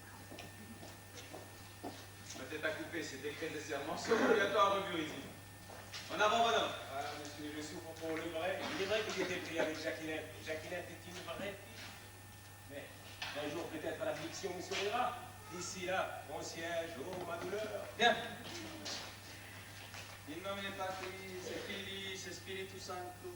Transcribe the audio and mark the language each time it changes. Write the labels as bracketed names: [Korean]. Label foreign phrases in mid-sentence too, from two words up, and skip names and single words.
[French] Ma tête à couper, ces décrets de serment sont obligatoires à revue ici. En avant, bonhomme. Ah, monsieur, je souffre pour le vrai. Il est vrai que j'étais pris avec Jacquinette. Jacquinette est une vraie fille. Mais un jour, peut-être, l'affliction me sourira. D'ici là, mon siège, oh, ma douleur. Bien. [Latin] In nomine Patris et Filii et Spiritus Sanctus.